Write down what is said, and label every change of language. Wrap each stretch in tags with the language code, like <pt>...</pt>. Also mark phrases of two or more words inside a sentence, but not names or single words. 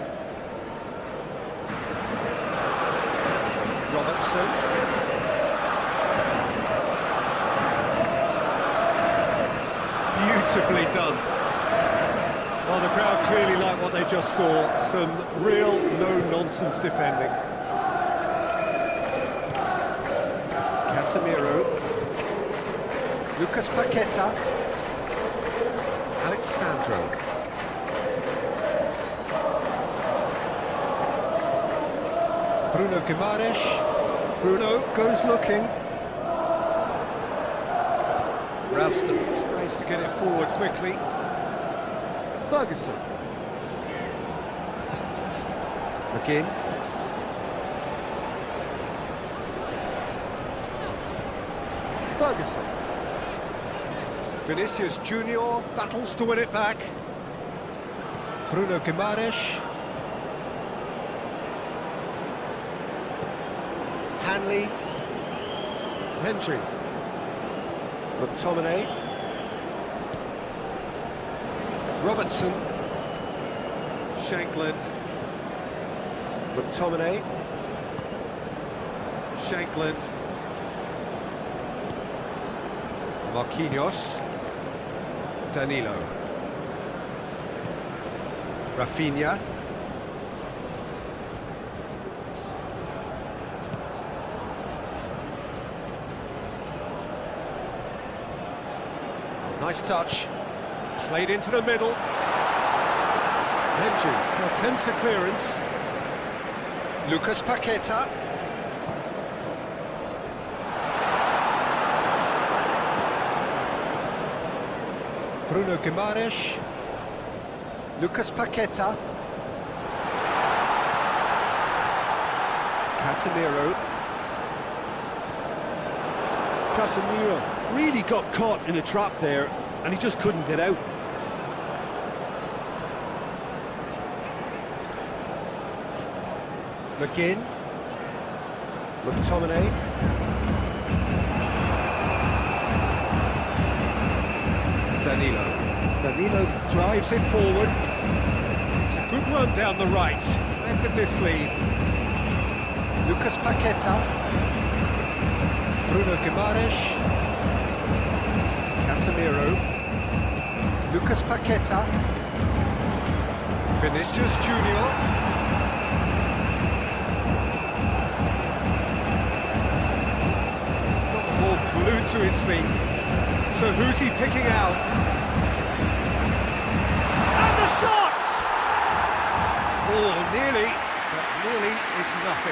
<en>Robertson. Beautifully done. Well, the crowd clearly like what they just saw. Some real no-nonsense defending. Casemiro. Lucas Paqueta. Alexandro. Bruno Guimaraes. Bruno goes looking. Ralston tries to get it forward quickly. Ferguson. McGinn. Ferguson. Vinicius Junior battles to win it back. Bruno Guimaraes. Hanley. Hendry. McTominay. Robertson. Shankland. McTominay. Shankland. Marquinhos. Danilo. Rafinha. Nice touch. Played into the middle. Hendry attempts a clearance. Lucas Paqueta. Bruno Guimaraes. Lucas Paqueta. Casemiro. Casemiro. Really got caught in a trap there, and he just couldn't get out. McGinn. McTominay. Danilo drives it forward. It's a good run down the right. Where could this lead? Lucas Paqueta. Bruno Guimaraes. Casemiro. Lucas Paqueta. Vinicius Junior. He's got the ball glued to his feet. So who's he picking out? And the shot! Oh, nearly, but nearly is nothing.</en>